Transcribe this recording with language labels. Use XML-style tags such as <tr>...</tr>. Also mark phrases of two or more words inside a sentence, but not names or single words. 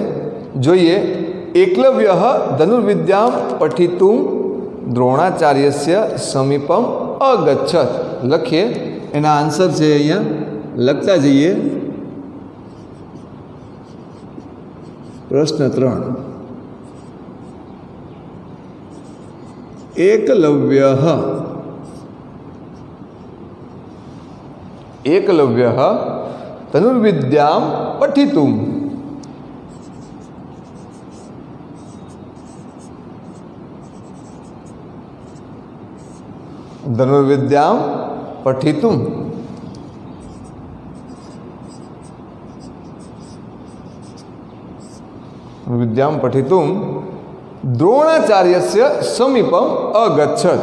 <sa>જોઈએ એકલવ્ય ધનુર્વિદ્યાं પઠિતું દ્રોણાચાર્યસ્ય સમીપમ અગચ્છત।</sa> <gu>લખીએ, એના આન્સર છે અહીંયા લખતા જઈએ। પ્રશ્ન 3 एकलव्यः</gu> <sa>एकलव्यः धनुर्विद्यां पठितुं धनुर्विद्यां पठितुं विद्यां पठितुं द्रोणाचार्यस्य समीपम अगच्छत।</sa>